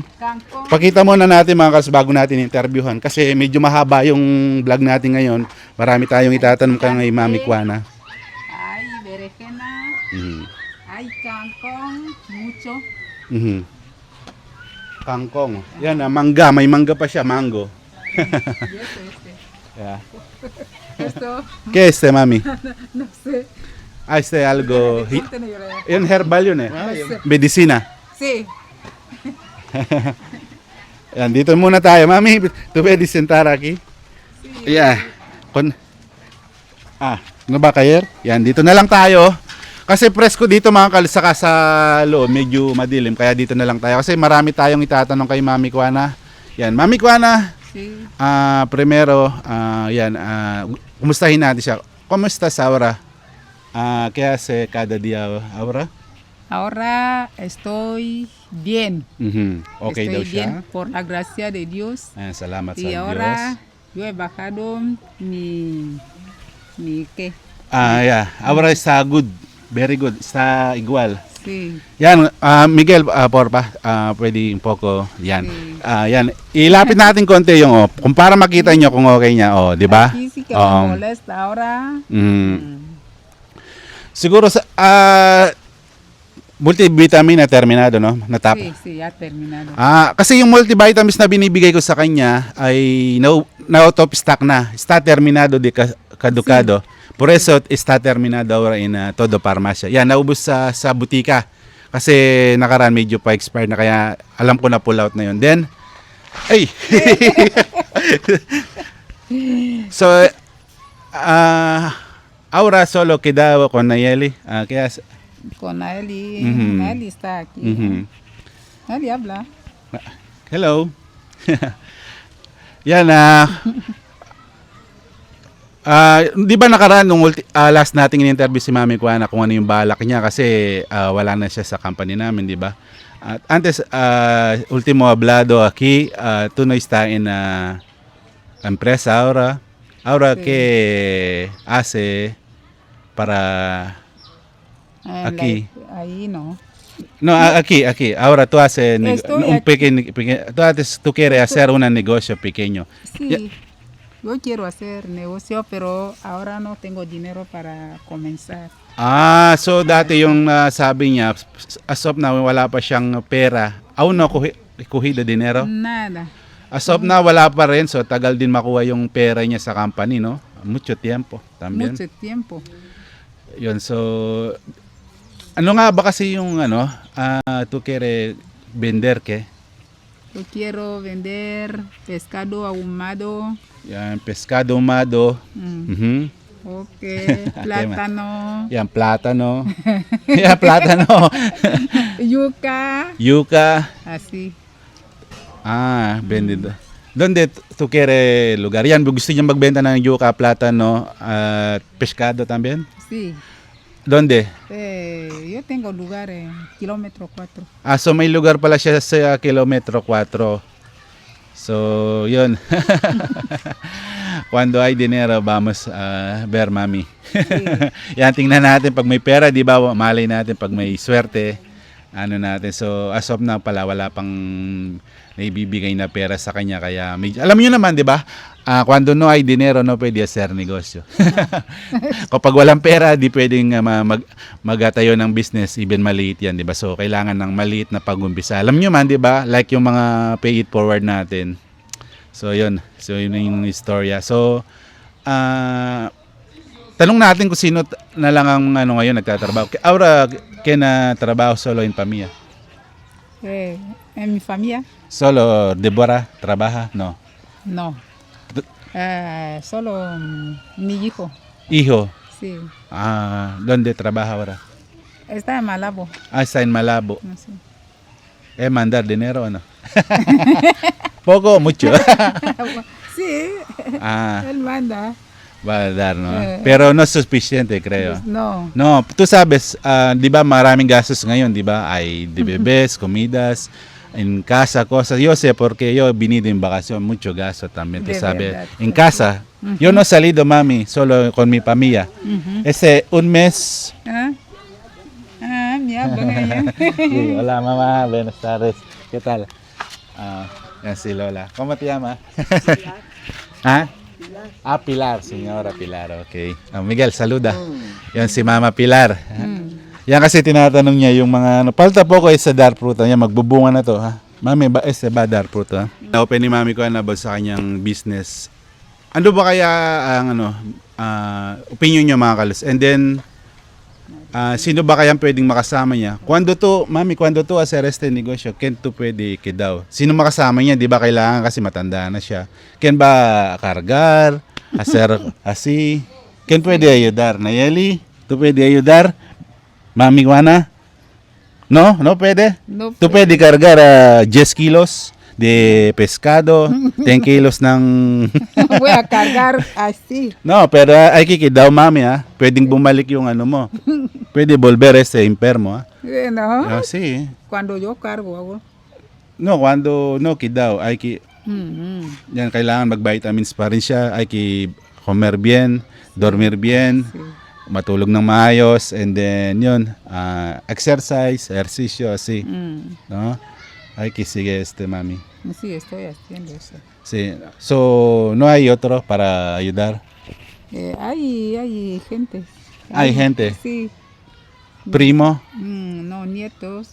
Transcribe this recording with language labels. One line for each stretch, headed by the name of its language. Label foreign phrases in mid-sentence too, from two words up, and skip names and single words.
Filipino: Pakita muna natin mga kas bago natin interviewhan. Kasi medyo mahaba yung vlog natin ngayon. Marami tayong itatanong kay Mami Kuana.
Spanish: Hay kangkong, mucho.
Filipino: Kangkong. Yan, mangga. May mangga pa siya, mango. Yeah.
Spanish: Esto, ¿Qué es mami? no sé. Algo.
Filipino: Ponte na yun. Yun, herbal yun eh. Medicina.
Spanish: Sí.
Filipino: Yan, dito muna tayo. Mami,
Spanish: tu puedes sentar aquí? Sí. Yeah.
Filipino: Ano ba kayer? Yan, dito na lang tayo. Kasi presko dito mga kalsaka sa loob, medyo madilim. Kaya dito na lang tayo. Kasi marami tayong itatanong kay Mami Kuana. Yan, Mami Kuana.
Spanish: Sí. Primero,
Filipino: yan, kumustahin natin siya. Kumusta sa
Spanish: ahora? ¿Qué hace cada día ahora? Ahora estoy bien. Okay estoy
Filipino: daw siya.
Spanish: bien por la gracia de Dios.
Filipino: Salamat sa
Spanish: Y
Filipino: Diyos.
Spanish: ahora yo he bajado mi ¿qué?
English: Yeah.
Spanish: Ahora está
English: good. Very good.
Spanish: Está igual. Sí. Yan, Miguel, porfa, pwede un poco.
Filipino: Yan.
Spanish: Sí.
Filipino: Yan. Ilapit natin konti yung kung para makita nyo kung okay niya, di ba?
Spanish: Aquí sí que me molesta ahora.
Filipino: Siguro sa multivitamin na
Spanish: terminado, no?
Filipino: Natap.
Spanish: Sí, sí, ya terminado.
Filipino: Kasi yung multivitamins na binibigay ko sa kanya ay
English: out of stock
Filipino: na.
Spanish: Está terminado de caducado. Sí. Por eso está terminado ahora in todo farmacia.
Filipino: Yan, naubos sa butika. Kasi nakaraan medyo pa expired na kaya alam ko na
English: pull out
Filipino: na yun.
English: Then, ay! So,
Spanish: ahora solo quedado con Nayeli.
Filipino: Kaya
Spanish: Con Naeli. Naeli está aquí. Naeli habla.
English: Hello.
Filipino: Yan, Di ba nakaraan nung last nating in-interview si Mami Kuana kung ano yung balak niya kasi wala na siya sa company namin, di ba?
Spanish: At antes, último hablado aquí, tú no estás en la empresa ahora. Ahora, Sí. ¿qué hace para aquí? Like, ahí no. No, aquí. Ahora tú haces Estoy un aquí. tú quieres hacer un negocio pequeño. Sí, Ya. yo quiero hacer negocio, pero ahora no tengo dinero para comenzar.
Filipino: So dati yung sabi niya,
English: as of now,
Filipino: wala pa siyang pera.
Spanish: Aún no kuhido dinero. Nada.
English: As of now,
Filipino: wala pa rin. So tagal din makuha yung pera niya sa company, no?
Spanish: Mucho tiempo también. Mucho tiempo.
Filipino: Yun, so ano nga ba kasi yung
Spanish: tu quieres vender ke? Yo quiero vender pescado ahumado, Yan, pescado humado. Mhm. okay, plátano, Yan, plátano. Yan, plátano. yuca, Yuca. así. Vendido. Donde tu quieres lugar?
Filipino: Yan, gusto niya magbenta ng yuca, plátano, at pescado también?
Spanish: Sí. Donde? Yo tengo lugar en kilómetro 4.
Filipino: So may lugar pala siya sa kilometro 4. So, yun.
Spanish: Cuando hay dinero, vamos ver mami.
Filipino: Yan, tingnan natin pag may pera, di ba? Malay natin pag may swerte. Ano natin. So, as of now pala, wala pang naibibigay na pera sa kanya. Kaya, alam niyo naman, di ba?
Spanish: Cuando no hay dinero, no pwede hacer negosyo.
Filipino: Kapag walang pera, di pwedeng magatayo ng business, even maliit yan, di ba? So, kailangan ng maliit na pag-umpisa. Alam nyo man, di ba? Like yung mga pay it forward natin. So, yun. So, yun yung istorya. So, tanong natin kung sino na lang ang ngayon nagtatrabaho.
Spanish: Ahora, que na trabaho solo en familia? En mi familia, Solo, Deborah, trabaja? No. no. Solo mi hijo, Hijo. sí. ¿Dónde trabaja ahora? Está en Malabo. Está en Malabo. No sé. Mandar dinero o no? Poco o mucho? Sí, él manda. Va a dar, ¿no? Pero no es suficiente, creo. No. No, tú sabes,
Filipino: di ba maraming gastos ngayon, di ba?
Spanish: Hay de bebés, comidas, en casa, cosas. Yo sé porque yo he venido en vacación, mucho gasto también, tú De sabes. verdad. En casa. Yo no he salido, mami, solo con mi familia. Un mes. Mi habla ella. Sí, hola mamá, buenas tardes. ¿Qué tal?
Filipino: Yan si Lola.
Spanish: ¿Cómo te llamas? Pilar. Pilar, señora Pilar, okay. Miguel, saluda.
Filipino: Yan si Mama Pilar. Yan kasi tinatanong niya yung mga palta po ko sa
Spanish: dar fruta
Filipino: niya, magbubunga na to, ha.
Spanish: Mami, ba ba dar fruta?
Filipino: Na-open ni Mami ko na ba sa kanyang business. Ano ba kaya ang opinion niyo mga kalos? And then sino ba kaya pwedeng makasama niya?
Spanish: Cuando to hacer este negosyo, ken to
Filipino: pwede daw? Sino makasama niya? Di ba kailangan kasi matanda na siya?
Spanish: Ken ba cargar? Hacer así? Ken pwede ayudar? Nayeli? Tu pwede ayudar? Mami Juana? No pwede? No Tu pwede cargar 10 kilos de pescado, 10 kilos ng... voy a cargar así. No, pero hay que daw mami, ha.
Filipino: Pwedeng bumalik yung ano mo.
Spanish: Pwede volver enfermo, ha. No. Sí. Cuando yo cargo, hago. No, cuando no
Filipino: daw, hay que yan kailangan mag-vitamins pa rin siya,
Spanish: hay que comer bien, dormir bien, Sí.
Filipino: matulog ng maayos, and then yun, exercise,
Spanish: ejercicio, así, no? Hay que sigue mami. Sí, estoy haciendo eso. Sí. So, no hay otro para ayudar. Hay gente. Hay gente. Sí. Primo, No, nietos.